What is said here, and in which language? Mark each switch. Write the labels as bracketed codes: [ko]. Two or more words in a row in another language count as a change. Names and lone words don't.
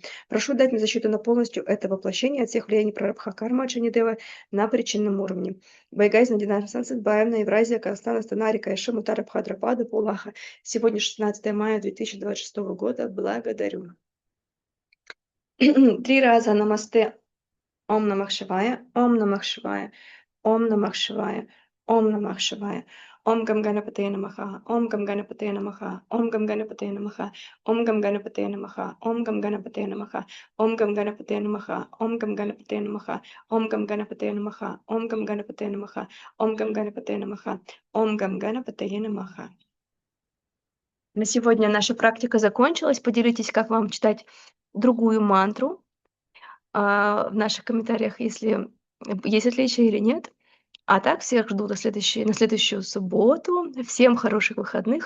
[ru] Прошу дать мне защиту на полностью это воплощение от всех влияний прарабха кармы от Шанидева на причинном уровне. Байгайзна Динар Сансадбаевна, Евразия, Казахстан, Астана, Река Ишим, Утара, Бхадрапада, Пулаха. Сегодня 16 мая 2026 года. Благодарю. 3 раза намасте. [sa] ॐ नमः शिवाय, ॐ नमः शिवाय, ॐ नमः शिवाय, ॐ नमः शिवाय. ॐ गं गणपतये नमः, ॐ गं गणपतये नमः, ॐ गं गणपतये नमः, ॐ गं गणपतये नमः, ॐ गं गणपतये नमः, ॐ गं गणपतये नमः, ॐ गं गणपतये नमः, ॐ गं गणपतये नमः, ॐ गं गणपतये नमः, ॐ गं गणपतये नमः, ॐ गं गणपतये नमः. [ru] На сегодня наша практика закончилась. Поделитесь, как вам читать другую мантру в наших комментариях, если есть отличия или нет. А так всех жду на следующую субботу. Всем хороших выходных.